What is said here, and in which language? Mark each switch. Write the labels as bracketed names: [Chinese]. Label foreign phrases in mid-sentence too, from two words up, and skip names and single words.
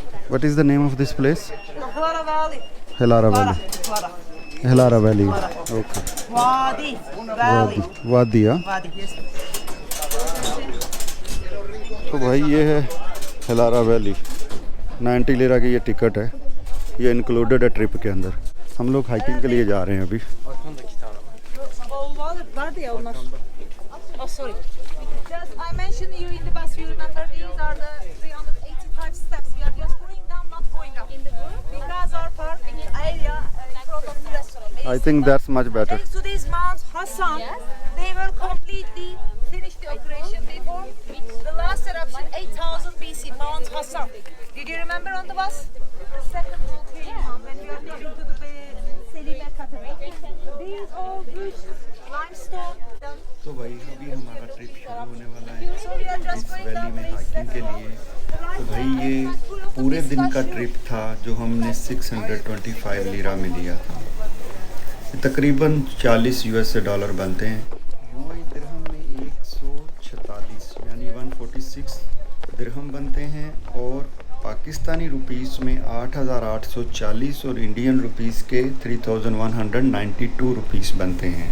[English] What is the name of this place? Hlara Valley. Helara Valley. Hlara. Helara Valley. Hlara. Okay. Wadi. Valley. [Hindi] वादी हाँ. [English] Wadi, yes. [Hindi] तो भाई ये है हेलारा वैली. 90 लिरा की ये टिकट है. ये इंक्लूडेड है ट्रिप के अंदर. हम लोग हाइकिंग के लिए जा रहे हैं अभी. [Turkish] Vardı ya onlar. [English] Oh sorry. Just I mentioned you in the bus. You remember these are the 385 steps. We are just going down, not going up. In the group? Because our parking area in front of the restaurant. I think that's much better. Thanks to these Mount Hassan, they will completely finish the operation before the last eruption 8000 BC. Mount Hassan. Did you remember on the bus? The second volcano when we are taking to the Selime Cathedral. These all roots, limestone. [Hindi] तो भाई अभी हमारा ट्रिप शुरू होने वाला है इस वैली में हाइकिंग के लिए. तो भाई ये पूरे दिन का ट्रिप था जो हमने 625 लिरा में लिया था. तकरीबन 40 [English] US dollar [Hindi] बनते हैं. यूएई दिरहम में 146 यानी 146 दिरहम बनते हैं और पाकिस्तानी रुपीस में 8840 और [English] Indian rupees [Hindi] के 3192 रुपीस बनते हैं.